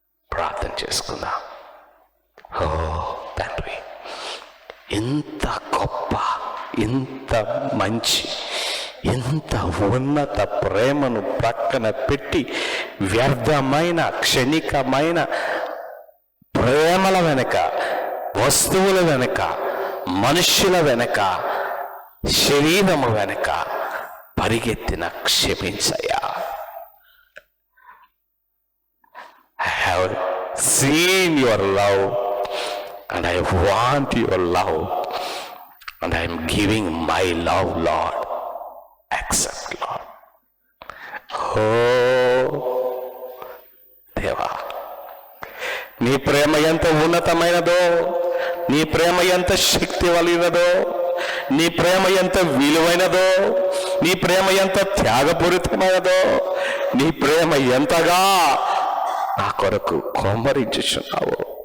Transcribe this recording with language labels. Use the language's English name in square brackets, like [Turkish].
[Telugu] ప్రార్థన చేసుకుందాం. ఓ తండ్రి, ఇంత గొప్ప, ఇంత మంచి, ఇంత ఉన్నత ప్రేమను ప్రక్కన పెట్టి వ్యర్థమైన క్షణికమైన ప్రేమల వెనక, వస్తువుల వెనక, మనుష్యుల వెనక, శరీరము వెనక పరిగెత్తిన క్షమించయ్యా. [English] I have seen your love and I want your love and I am giving my love, Lord. Accept, Lord. [Telugu] Oh దేవా, నీ ప్రేమ ఎంత ఉన్నతమైనదో, నీ ప్రేమ ఎంత శక్తి కలిగినదో, నీ ప్రేమ ఎంత విలువైనదో, నీ ప్రేమ ఎంత త్యాగపూరితమైనదో, నీ ప్రేమ ఎంతగా నా కొరకు కొమ్మరించుచున్నావు.